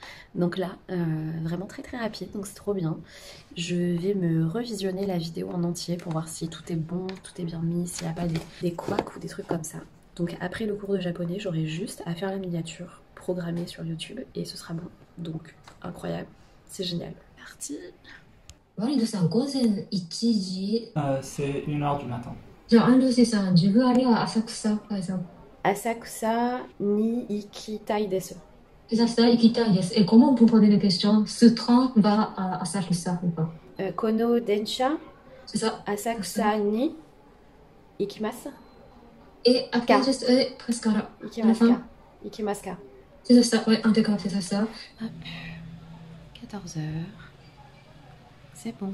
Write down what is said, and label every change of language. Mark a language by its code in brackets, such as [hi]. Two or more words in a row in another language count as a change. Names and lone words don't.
[fr] Donc là, vraiment très très rapide, donc c'est trop bien. Je vais me revisionner la vidéo en entier pour voir si tout est bon, tout est bien mis, s'il n'y a pas des couacs ou des trucs comme ça. Donc après le cours de japonais, j'aurai juste à faire la miniature programmée sur YouTube et ce sera bon. Donc incroyable, c'est génial. Parti. [ja] Walid-san, 午前1時 [fr] C'est 1h du matin. [ja] じゃあ、アンルーシーさん、自分あれは浅草、浅草に行きたいです. 浅草行きたいです。 [fr] comment vous posez des questions? Ce train va à Asakusa ou pas? [ja] この電車 [fr] C'est ça. [ja] 浅草に行きます. [fr] Et après, juste, presque à la [ja] 行きますか。行きますか. [fr] C'est ça, ouais, impeccable, c'est ça. Hop. 14h. C'est bon.